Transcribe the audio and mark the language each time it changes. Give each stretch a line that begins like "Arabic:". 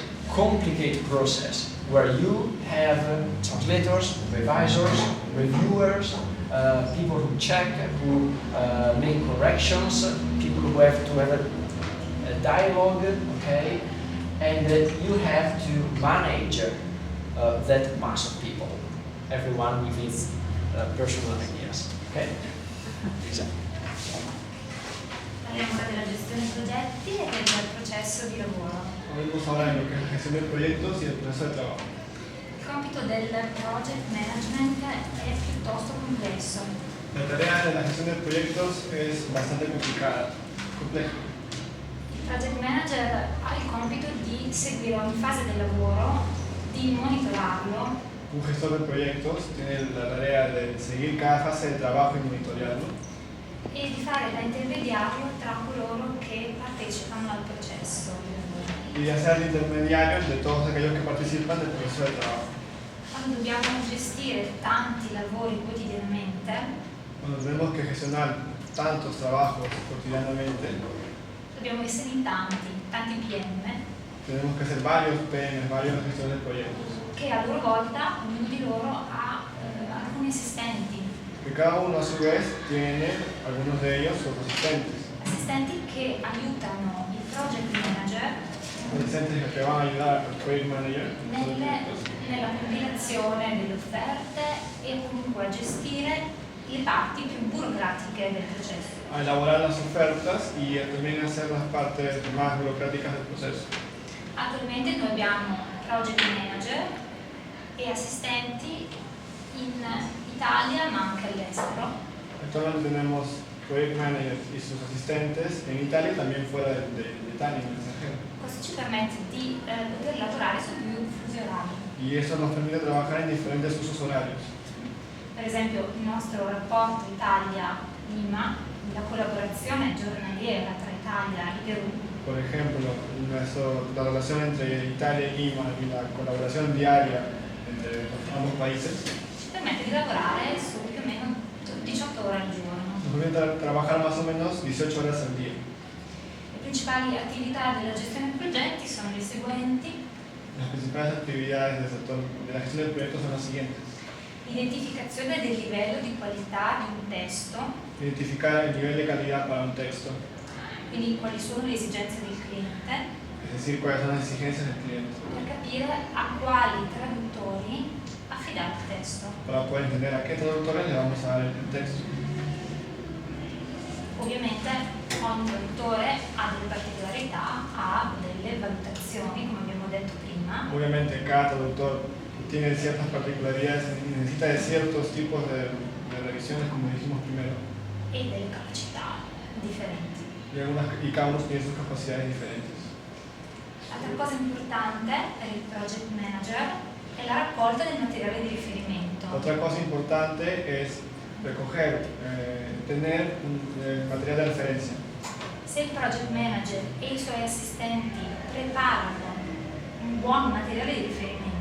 English: complicated process where you have translators, revisors, reviewers, people who check, who make corrections, people who have to have a dialogue, okay, and you have to manage that mass of people, everyone with his personal ideas, okay?
Italian: Esatto. Parliamo ora della gestione progetti e del processo di lavoro.
Spanish: Vamos ahora en lo que es la gestión de proyectos y el proceso de trabajo.
Italian: Il compito del project management è piuttosto complesso.
Spanish: La tarea de la gestión de proyectos es bastante complicada, compleja.
Italian: Il project manager ha il compito di seguire ogni fase del lavoro, di monitorarlo
Spanish: Un gestor de proyectos tiene la tarea de seguir cada fase de trabajo y monitorearlo
Italian: e di fare da intermediario tra coloro che partecipano al processo.
Spanish: y de hacer el intermediario de todos aquellos que participan del proceso de trabajo.
Italian: Quando dobbiamo gestire tanti lavori quotidianamente,
Spanish: Cuando tenemos que gestionar tantos trabajos cotidianamente,
Italian: dobbiamo essere in tanti PM,
Spanish: tenemos que hacer varios PMs, varios gestores de proyectos,
Italian: che a loro volta, ognuno di loro ha alcuni assistenti,
Spanish: que cada uno a su vez tiene, algunos de ellos, sus asistentes
Italian: che aiutano il project manager
Spanish: asistentes que van a ayudar al project manager
Italian: nella combinazione delle offerte e comunque a gestire le parti più burocratiche del processo.
Spanish: a elaborar las ofertas y también hacer las partes más burocráticas del proceso.
Italian: Attualmente noi abbiamo project manager e assistenti in Italia ma anche all'estero.
Spanish: Actualmente tenemos project managers y sus asistentes en Italia y también fuera de Italia, en el extranjero.
Italian: Questo ci permette di poter lavorare su più fusi orari.
Spanish: Y eso nos permite trabajar en diferentes usos horarios.
Italian: Per esempio il nostro rapporto Italia-Lima, la collaborazione giornaliera tra Italia e Perù,
Spanish: Por ejemplo, la relación entre Italia y Lima y la colaboración diaria entre ambos países
Italian: ci permette di lavorare su più o meno 18 ore al giorno.
Spanish: nos permite trabajar más o menos 18 horas al día.
Italian: Le principali attività della gestione dei progetti sono le seguenti:
Spanish: Las principales actividades del sector de la gestión del proyecto son las siguientes.
Italian: identificazione del livello di qualità di un testo,
Spanish: Identificar el nivel de calidad para un texto,
Italian: quindi quali sono le esigenze del cliente,
Spanish: es decir, cuáles son las exigencias del cliente,
Italian: per capire a quali traduttori affidare il testo.
Spanish: para poder entender a qué traductores le vamos a dar el texto.
Italian: Ovviamente ogni traduttore ha delle particolarità, ha delle valutazioni, come abbiamo detto prima,
Spanish: Obviamente cada traductor tiene ciertas particularidades y necesita de ciertos tipos de revisiones, como dijimos primero,
Italian: e delle capacità differenti.
Spanish: y cada uno tiene sus capacidades diferentes.
Italian: Altra cosa importante per il project manager è la raccolta del materiale di riferimento.
Spanish: Otra cosa importante es recoger, tener material de referencia.
Italian: Se il project manager e i suoi assistenti preparano un buon materiale di riferimento,